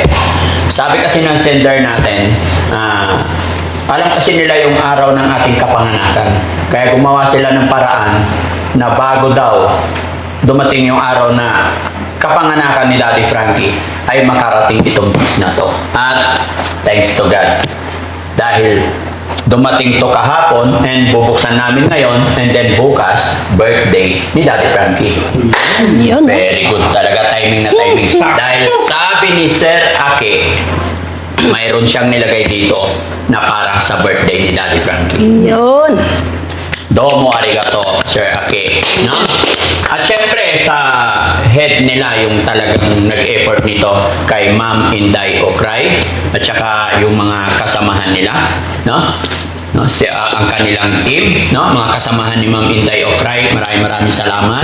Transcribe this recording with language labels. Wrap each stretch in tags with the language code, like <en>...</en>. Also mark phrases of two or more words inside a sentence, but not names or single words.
<tl>Sabi kasi ng sender natin, alam kasi nila yung araw ng ating kapanganakan. Kaya gumawa sila ng paraan na bago daw dumating yung araw na kapanganakan ni Daddy Frankie ay makarating itong bus na to.</tl> <en>At thanks to God.</en> <tl>Dahil dumating to kahapon and bubuksan namin ngayon</tl> <en>and then</en> <tl>bukas, birthday ni Daddy Frankie. Yun.</tl> <en>Very good</en> <tl>talaga, timing na timing. Dahil sabi ni Sir Ake, mayroon siyang nilagay dito na para sa birthday ni Daddy Frankie. Yun.</tl> <ja>Domo arigato,</ja> <tl>Sir Ake. No? At syempre, sa head nila, yung talagang nag-effort nito kay Ma'am Inday Okray at saka yung mga kasamahan nila, no? No, ang kanilang team, no? Mga kasamahan ni Ma'am Inday Okray, maraming salamat.</tl>